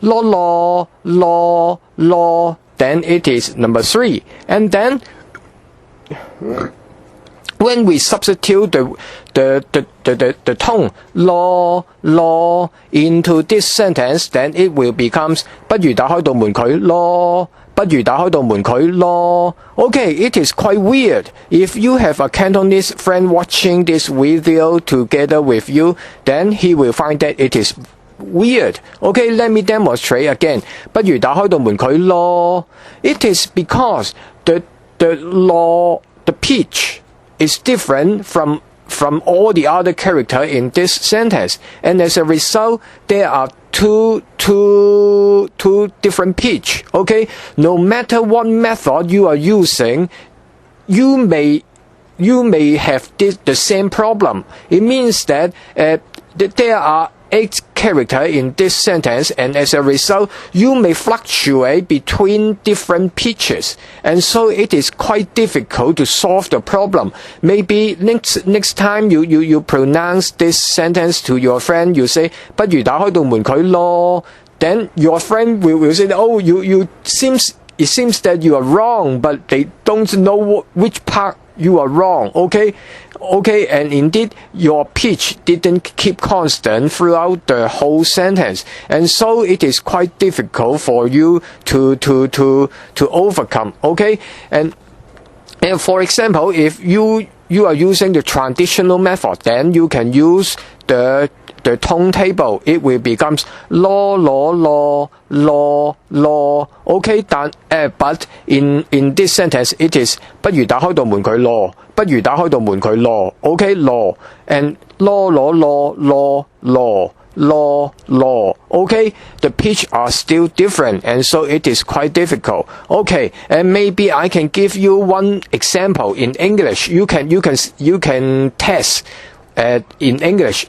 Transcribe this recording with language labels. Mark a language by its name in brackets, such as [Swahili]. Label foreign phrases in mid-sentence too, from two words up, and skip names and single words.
[English] Then it is number 3. And then when we substitute the tone law into this sentence, then it will becomes [Cantonese] 不如打開道門佢咯。不如打開道門佢咯 [English] Okay, it is quite weird. If you have a Cantonese friend watching this video together with you, then he will find that it is weird. Okay, let me demonstrate again. [Cantonese] 不如打開道門佢咯 [English] It is because the law, the pitch is different from all the other character in this sentence, and as a result there are two different pitch. Okay, no matter what method you are using, you may have the same problem. It means that there are 8 characters in this sentence, and as a result you may fluctuate between different pitches, and so it is quite difficult to solve the problem. Maybe next time you pronounce this sentence to your friend, you say [Cantonese] 不如打開道門佢咯 [English] Then your friend will say, oh, it seems that you are wrong, but they don't know which part you are wrong. Okay, and indeed your pitch didn't keep constant throughout the whole sentence, and so it is quite difficult for you to overcome. Okay, and for example, if you are using the traditional method, then you can use the tone table. It will becomes law. Okay, but in this sentence it is [Cantonese] 不如打開道門佢咯 不如打開道門佢咯 [English] Okay, law and law. Okay, the pitch are still different, and so it is quite difficult. Okay, and maybe I can give you one example in English. You can test in English.